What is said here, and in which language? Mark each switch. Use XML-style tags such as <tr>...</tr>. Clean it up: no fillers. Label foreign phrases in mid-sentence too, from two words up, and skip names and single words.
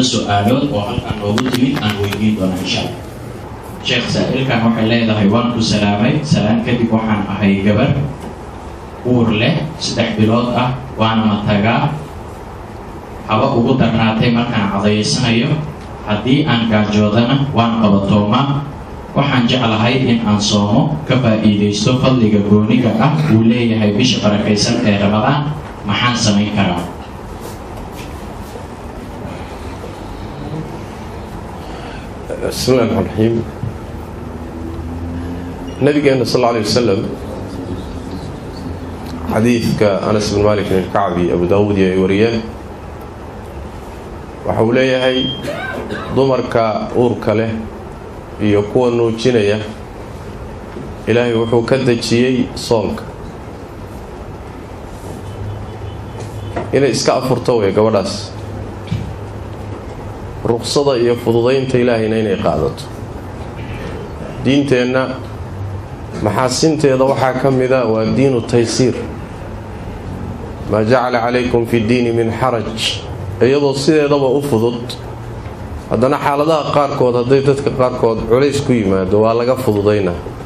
<so>su-aalood oo halkaan noogu timid aan weydiin doona</so> <ar>إن شاء الله</ar> <so>sheekh saa'ilkan waxay leedahay waan ku salaamay salaan kadib waxaan ahay gabar uur leh 3 bilood ah waana matagaa haba ugu darnaatay markaan cadaysanayo haddii aan gaajoodana waan qabatoomaa waxaan jeclahay in aan soomo ka faa'iidaysto fadliga gooniga ah uu leeyahay bisha barakaysan ee ramadaan maxaan samayn karaa</so> <ar>بسم الله الرحمن الرحيم</ar> <so>nabigeena</so> <ar>صلى الله عليه وسلم</ar> <so>xadiidka Anas bin Malik bin Ka'bi Abu Dawud iyo wariyeen waxa uu leeyahay dumarka uurka leh iyo kuwa nuujinaya ilaahay wuxuu ka dajiyay soonka inay iska afurto way gabadhaas ruqsada iyo fududaynta ilaahayna inay qaadato diinteenna maxaasinteeda waxaa ka mida waa</so> <ar>دين تيسير ما جعل عليكم في الدين من حرج</ar> <so>iyadoo sideedaba u fudud haddana xaaladaha qaarkood hadday dadka qaarkood culays ku yimaado waa laga fududaynaa</so>